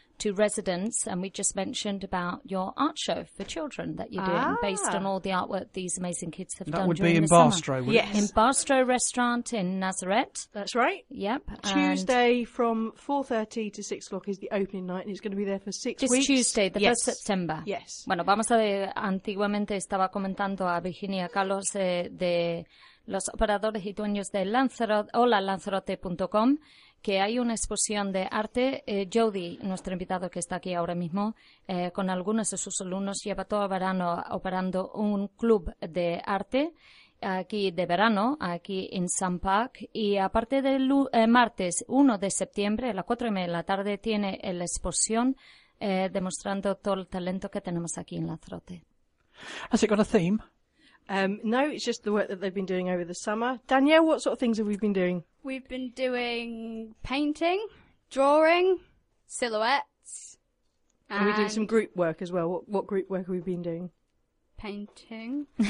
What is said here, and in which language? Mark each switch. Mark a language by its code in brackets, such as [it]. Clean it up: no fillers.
[en] to residents, and we just mentioned about your art show for children that you're doing based on all the artwork these amazing kids have that done. That would be in Barstow, yes. In Barstow Restaurant in Nazareth. That's right. Yep. Tuesday from 4:30 to 6 o'clock is the opening night, and it's going to be there for six weeks. Just Tuesday, the 1st September. Yes. [es] Bueno, vamos a ver. Antiguamente estaba comentando a Virginia Carlos de los operadores y dueños de Lanzarote, hola Lanzarote.com, que hay una exposición de arte. Jody, nuestro invitado que está aquí ahora mismo, con algunos de sus alumnos, lleva todo el verano operando un club de arte aquí de verano, aquí en Sun Park. Y aparte del martes 1 de septiembre, a las 4 y media de la tarde, tiene la exposición demostrando todo el talento que tenemos aquí en Lanzarote. ¿Has tenido un tema? [en] No, it's just the work that they've been doing over the summer. Danielle, what sort of things have we been doing? We've been doing painting, drawing, silhouettes. And we did some group work as well. What group work have we been doing? Painting.